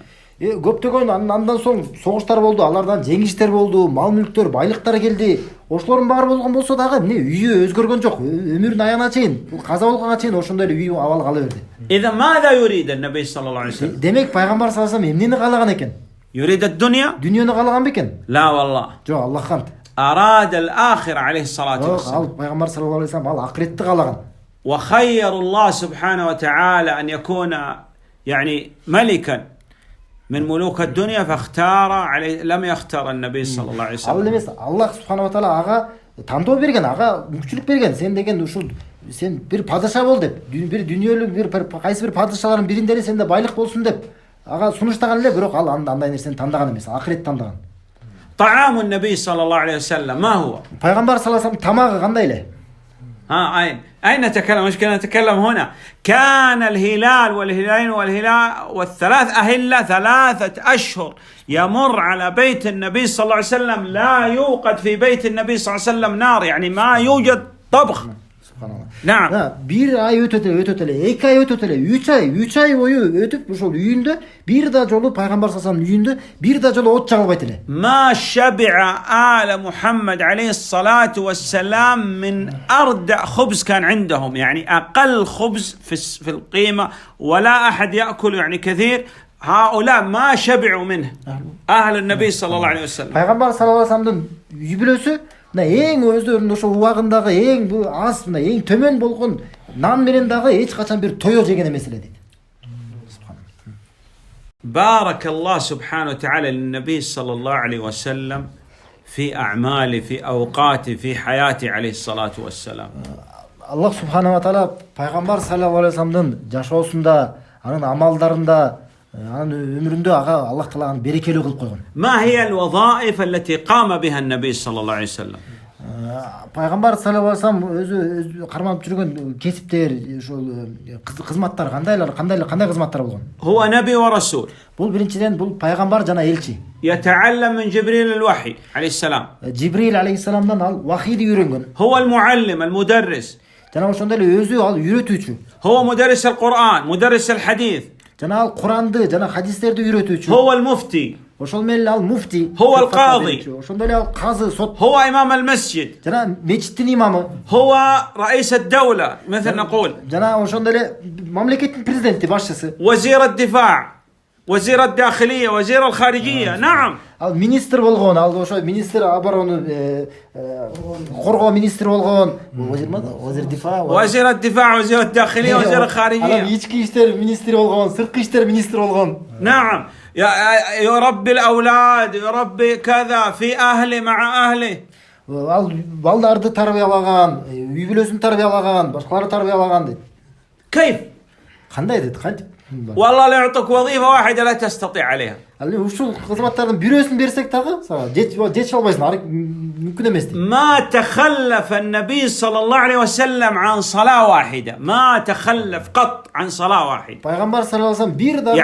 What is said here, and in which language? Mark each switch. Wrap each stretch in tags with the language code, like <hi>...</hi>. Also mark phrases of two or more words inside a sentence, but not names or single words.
<ky>Көптөгөн андан соң согуштар болду, алардан жеңиштер болду, мал мүлктөр, байлыктар келди. ошолордун баары болгон болсо дагы эмне үйү өзгөргөн жок. Өмүрүнүн аягына чейин, бул каза болгонго чейин ошондой эле үй абал кала берди.</ky> <ar>إذا ماذا يريد النبي صلى الله عليه وسلم؟</ar> <ky>Демек пайгамбар</ky> <ar>صلى الله عليه وسلم</ar> <ky>эмнени каалаган экен?</ky> <ar>يريد الدنيا؟</ar> <ky>Дүйнөнү каалаган бекен?</ky> <ar>لا والله،</ar> <ky>Жок, Аллах кант.</ky> <ar>أراد الآخرة عليه الصلاة</ar> <ky>Жок,</ky> <ar>والسلام.</ar> <ky>ал пайгамбар</ky> <ar>صلى الله عليه وسلم</ar> <ky>ал акыретти каалаган.</ky> <ar>وخير الله سبحانه وتعالى أن يكون يعني ملكا من ملوك الدنيا فاختار عليه، لم يختار النبي صلى الله عليه</ar> <ky>Ал</ky> <ar>وسلم.</ar> <ky>эмес,</ky> <ar>الله سبحانه وتعالى</ar> <ky>ага тандоо берген, ага мүмкүнчүлүк берген. Сен деген ушул сен бир падыша бол деп, бир дүйнөлүк бир кайсы бир падышалардын биринде эле сенде байлык болсун деп ага сунуштаган эле, бирок ал андай нерсени тандаган эмес, акырет тандаган.</ky> <ar>طعام النبي صلى الله عليه وسلم ما هو؟</ar> <ky>Пайгамбар</ky> <ar>صلى الله عليه وسلم</ar> <ky>тамагы кандай эле?</ky> <ar>أين نتكلم؟ مشكلة نتكلم هنا. كان الهلال والهلالين والهلال والثلاث أهلة 3 أشهر يمر على بيت النبي صلى الله عليه وسلم، لا يوقد في بيت النبي صلى الله عليه وسلم نار، يعني ما يوجد طبخ. نعم.</ar> <ky>Bir ay өтөт эле, 2 ай өтөт эле, 3 ай бою өтүп ушул үйүндө бир да жолу пайгамбар</ky> <ar>صلى الله عليه وسلم</ar> <ky>үйүндө бир да жолу от жагылбайт эле.</ky> <ar>ما شبع آل محمد عليه الصلاة والسلام من أردع خبز كان عندهم، يعني أقل خبز في القيمة، ولا أحد يأكل يعني كثير. هؤلاء ما شبعوا منه أهل النبي صلى الله عليه وسلم.</ar> <ky>Пайгамбар</ky> <ar>صلى الله عليه وسلم</ar> <ky>үй бүлөсү мына эң өздөрүнүн ошо убагындагы эң бул аз, мына эң төмөн болгон нан менен дагы эч качан бир тойо жеген эмес эле дейт.</ky> <ar>بارك الله سبحانه وتعالى للنبي صلى الله عليه وسلم في أعماله، في أوقاته، في حياته عليه الصلاة والسلام. الله سبحانه وتعالى</ar> <ky>пайгамбар</ky> <ar>صلى الله عليه وسلم</ar> <ky>жашоосунда, анын амалдарында, анын өмүрүндө ага</ky> <ar>الله تعالى</ar> <ky>аны берекелүү кылып койгон.</ky> <ar>ما هي الوظائف التي قام بها النبي صلى الله عليه وسلم؟</ar> <ky>Пайгамбар</ky> <ar>صلى الله عليه وسلم</ar> <ky>өзү карманып жүргөн кесиптер, ошол кызматтар кандай кызматтар болгон?</ky> <ar>هو نبي ورسول.</ar> <ky>Бул биринчиден бул пайгамбар жана элчи.</ky> <ar>يتعلم من جبريل الوحي عليه السلام.</ar> <ky>Жибрил алейхиссаламдан ал вахийди үйрөнгөн.</ky> <ar>هو المعلم المدرس.</ar> <ky>Жана ошондой эле өзү ал үйрөтүүчү.</ky> <ar>هو مدرس القرآن، مدرس الحديث.</ar> <ky>Жана ал Куранды жана хадистерди үйрөтүүчү.</ky> <ar>هو المفتي.</ar> <ky>Ошол менен ал муфти.</ky> <ar>هو القاضي.</ar> <ky>Ошондой эле ал казы, сот.</ky> <ar>هو إمام المسجد.</ar> <ky>Жана мечиттин имамы.</ky> <ar>هو رئيس الدولة مثل نقول.</ar> <ky>Жана ошондой эле мамлекеттин президенти, башчысы.</ky> <ar>وزير الدفاع، وزير الداخلية، وزير الخارجية. نعم.</ar> <ky>Ал министр болгон, ал ошо</ky> <ru>министр обороны,</ru> <ky>коргоо министри болгон.</ky> <ar>وزير دفاع. وزير الدفاع، وزير الداخلية، وزير الخارجية.</ar> <ky>ички иштер министри болгон, сырткы иштер министри болгон.</ky> <ar>نعم. يربي الأولاد، يربي كذا في أهله مع أهله.</ar> <ky>Ал балдарды тарбиялаган, үй бүлөсүн тарбиялаган, башкаларды тарбиялаган дейт.</ky> <ar>كيف؟</ar> <ky>Кандай дейт? Кантип?</ky> <ar>والله لا يعطيك وظيفة واحدة لا تستطيع عليها.</ar> <ky>Ал ушул кызматтардын бирөөсүн берсек дагы сага жетише албайсың, мүмкүн эмес дейт.</ky> <ar>ما تخلف النبي صلى الله عليه وسلم عن صلاة واحدة، ما تخلف قط عن صلاة واحدة.</ar> <ky>Пайгамбар</ky> <ar>صلى الله عليه وسلم</ar> <ky>бир дагы</ky>